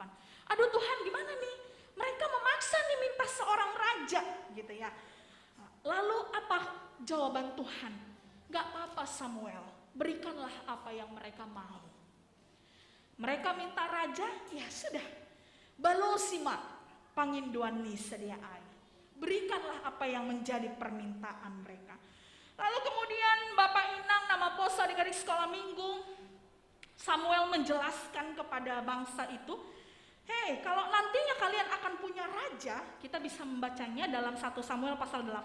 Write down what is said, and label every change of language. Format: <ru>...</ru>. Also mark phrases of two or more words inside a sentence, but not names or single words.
<id>Aduh Tuhan, gimana nih? Mereka memaksa nih minta seorang raja gitu ya. Lalu apa jawaban Tuhan? Gak apa-apa Samuel, berikanlah apa yang mereka mau. Mereka minta raja, ya sudah.</id> <bts>Balosima panginduan ni sediaai.</bts> <id>Berikanlah apa yang menjadi permintaan mereka. Lalu kemudian Bapak Inang nama Posa adik-adik sekolah minggu, Samuel menjelaskan kepada bangsa itu, hei, kalau nantinya kalian akan punya raja, kita bisa membacanya dalam 1 Samuel pasal 8.</id>